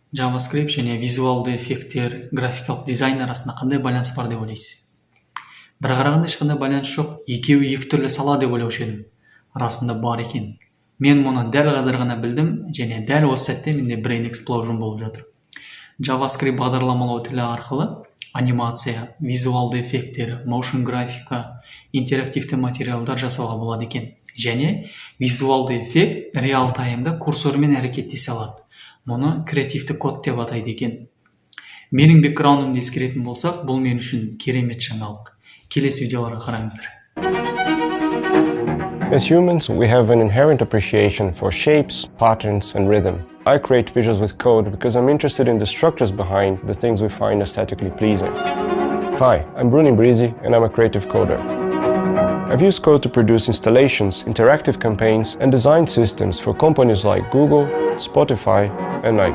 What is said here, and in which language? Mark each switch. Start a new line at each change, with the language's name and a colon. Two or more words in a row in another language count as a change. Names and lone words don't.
Kazakh: JavaScript және визуалды эффекттер, графикалық дизайн арасында қандай байланыс бар деп ойлайсыз? Бір қарағанда ешқандай байланыс жоқ, екеуі екі түрлі сала деп ойлаушы едім. Расында бар екен. Мен мұны дәл қазір ғана білдім, және дәл осы сәтте менде
English: brain explosion
Kazakh: болып жатыр. JavaScript бағдарламалау тілі арқылы анимация, визуалды эффекттер, motion графика, интерактивті материалдар жасауға болады екен. Және визуалды эффект Realtime-да курсормен әрекеттесе алады. Мұны креативті код деп атайды екен. Менің бэкграундымды ескеретін болсақ, бұл мен үшін керемет жаңалық. Келесі видеоларға қараңыздар.
English: As humans, we have an inherent appreciation for shapes, patterns, and rhythm. I create visuals with code because I'm interested in the structures behind the things we find aesthetically pleasing. Hi, I'm Bruni Breezy, and I'm a creative coder. I've used code to produce installations, interactive campaigns, and design systems for companies like Google, Spotify, and Nike.